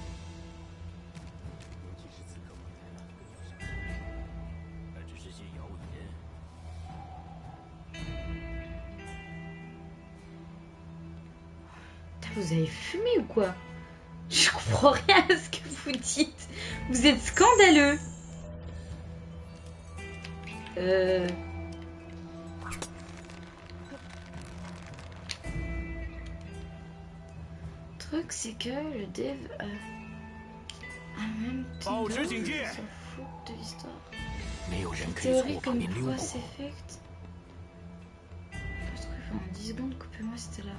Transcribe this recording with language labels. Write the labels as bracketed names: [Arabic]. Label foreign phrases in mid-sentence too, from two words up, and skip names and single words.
[Chinese] 尤其是此刻回来了，更要小心。那只是些谣言。 [French] Vous avez fumé ou quoi? Je comprends rien à ce que vous dites. Vous êtes scandaleux. Le truc c'est que le dev a même s'en fout de l'histoire. [Chinese] 没有人可以从 [French] Théorie [Chinese] 我旁 [French] comme [Chinese] 边溜过。 [French] Cross Effect. Je trouve en 10 secondes, coupez-moi cette là.